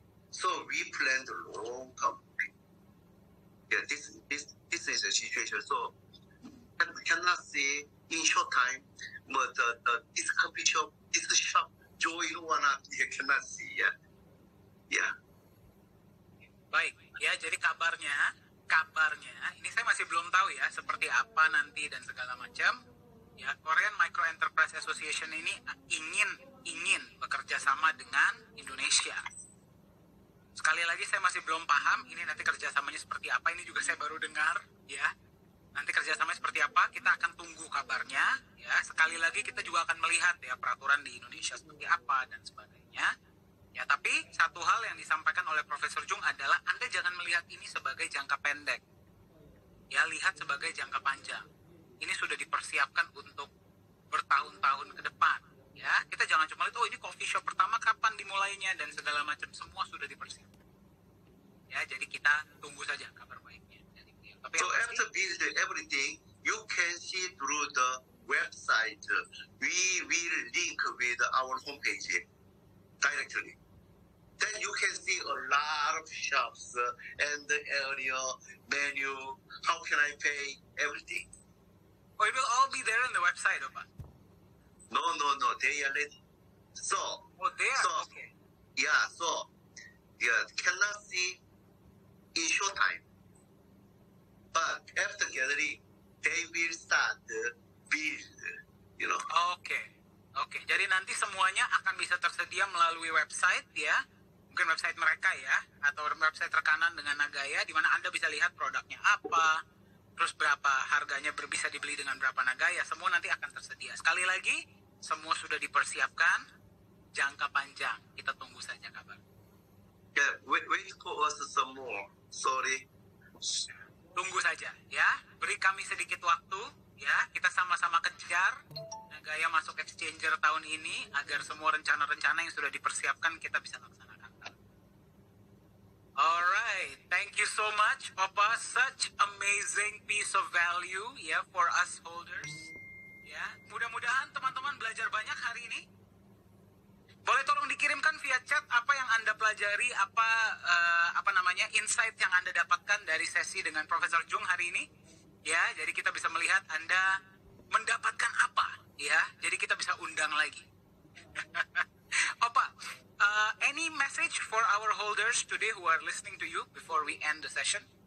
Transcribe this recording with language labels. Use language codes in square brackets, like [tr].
[en] So we plan the long term. Yeah, this is the situation. So we cannot say in short time, but this coffee shop, this shop, join one up, you cannot see. Yeah. [id] Baik, ya jadi kabarnya ini saya masih belum tahu ya seperti apa nanti dan segala macam. Ya, Korean Micro Enterprise Association ini ingin bekerja sama dengan Indonesia. Sekali lagi saya masih belum paham ini nanti kerjasamanya seperti apa. Ini juga saya baru dengar ya. Nanti kerjasamanya seperti apa kita akan tunggu kabarnya ya. Sekali lagi kita juga akan melihat ya peraturan di Indonesia seperti apa dan sebagainya. Ya, tapi satu hal yang disampaikan oleh Profesor Jung adalah Anda jangan melihat ini sebagai jangka pendek. Ya, lihat sebagai jangka panjang. Ini sudah dipersiapkan untuk bertahun-tahun ke depan. Ya, kita jangan cuma lihat, oh ini coffee shop pertama kapan dimulainya dan segala macam, semua sudah dipersiapkan. Ya, jadi kita tunggu saja kabar baiknya. Tapi [en] so after build everything, you can see through the website. We will link with our homepage directly. Then you can see a lot of shops and the area, menu, how can I pay, everything. Oh, it will all be there on the website, Opa? No, they are ready. So, they are? Okay. Yeah, so, cannot see in short time. But after gathering, they will start build, you know. [id] Oke. Jadi nanti semuanya akan bisa tersedia melalui website ya. Mungkin website mereka ya, atau website rekanan dengan Nagaya, di mana Anda bisa lihat produknya apa, terus berapa harganya bisa dibeli dengan berapa Nagaya, semua nanti akan tersedia. Sekali lagi, semua sudah dipersiapkan, jangka panjang, kita tunggu saja kabar. [en] Yeah, wait for us some more, sorry. [id] Tunggu saja ya, beri kami sedikit waktu ya, kita sama-sama kejar Nagaya masuk exchanger tahun ini, agar semua rencana-rencana yang sudah dipersiapkan kita bisa laksanakan. [en] Alright, thank you so much, Opa. Such amazing piece of value ya for us holders. [id] Ya, mudah-mudahan teman-teman belajar banyak hari ini. Boleh tolong dikirimkan via chat apa yang Anda pelajari, apa namanya insight yang Anda dapatkan dari sesi dengan Profesor Jung hari ini. Ya, jadi kita bisa melihat Anda mendapatkan apa, ya. Jadi kita bisa undang lagi. [en] Opa, any message for our holders today who are listening to you before we end the session?